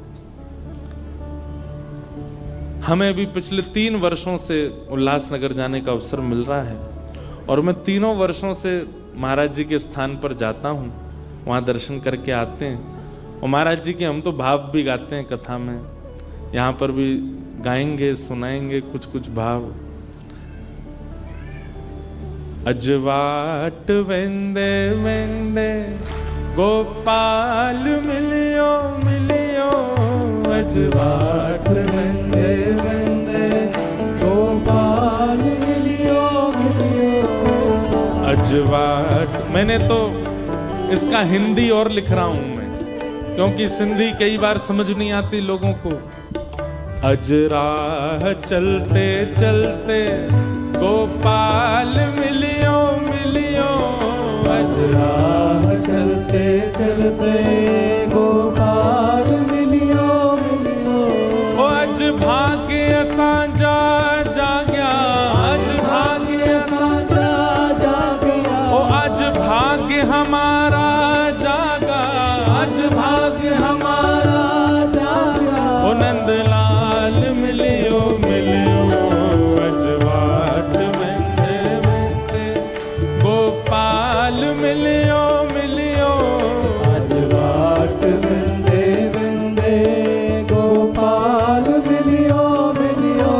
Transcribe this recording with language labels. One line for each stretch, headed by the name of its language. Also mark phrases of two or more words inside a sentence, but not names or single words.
Hindi: हमें भी पिछले 3 वर्षों से उल्लासनगर जाने का अवसर मिल रहा है, और मैं 3 वर्षों से महाराज जी के स्थान पर जाता हूं, वहां दर्शन करके आते हैं। और महाराज जी के हम तो भाव भी गाते हैं कथा में, यहाँ पर भी गाएंगे, सुनाएंगे कुछ कुछ भाव।
Sindhi: अजवाट वेंदे वेंदे गोपाल मिलियो मिलियो, अजवाट वेंदे वेंदे गोपाल मिलियो मिलियो। अजवाट,
Hindi: मैंने तो इसका हिंदी और लिख रहा हूं मैं, क्योंकि सिंधी कई बार समझ नहीं आती लोगों को। अजराह चलते चलते गोपाल
Sindhi: मिलियो मिलियो,
Hindi: अजराह चलते चलते गोपाल
Sindhi: मिलियो मिलियो। ओ अज भाग्य असांजा जाग्या, अज भाग्य असांजा जाग्या।
Hindi: ओ अज भाग्य हमारा जागा, अज भाग्य हमारा जागा।
Sindhi: ओ नंदलाल मिलियो मिलियो, अजवाट वेंदे वेंदे गोपाल मिलियो मिलियो, अजवाट वेंदे वेंदे गोपाल मिलियो मिलियो।